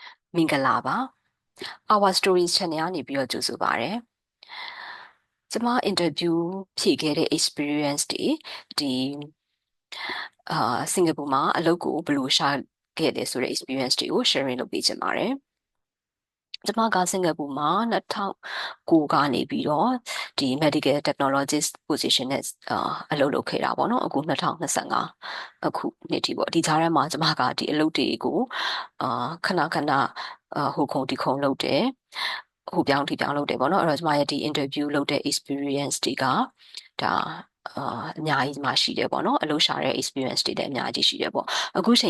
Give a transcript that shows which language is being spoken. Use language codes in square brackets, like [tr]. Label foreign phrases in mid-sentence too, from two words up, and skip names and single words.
[my] မင်္ဂလာပါ Our Stories Channel ကနေပြီးတော့ကြိုဆိုပါရစေ။ကျွန်မ interview ဖြည့်ခဲ့တဲ့ experience တွေဒီစင်ကာပူမှာအလုပ်ကိုဘယ်လိုရှာခဲ့လဲဆိုတဲ့ experience တွေကို sharing လုပ်ပေးချင်ပါတယ်။ကျွန်မကစင်ကာပူမှာ2009ကနေပြီးတော့ဒီ [en] medical technologist position [my] နဲ့အလုပ်လုပ်ခဲ့တာပေါ့နော်အခု2025အခုနှစ်ထိပေါ့ ဒီကြားထဲမှာကျွန်မကဒီအလုပ်တွေကိုခဏခဏဟိုခုံဒီခုံလုပ်တယ်ဟိုပြောင်းဒီပြောင်းလုပ်တယ်ပေါ့နော်အဲ့တော့ကျွန်မရဲ့ဒီ interview လုပ်တဲ့ experience တွေကဒါအများကြီးမှရှိတယ်ပေါ့နော်အလုပ်ရှာတဲ့ experience တွေလည်းအများကြီးရှိတယ်ပေါ့အခုချိန်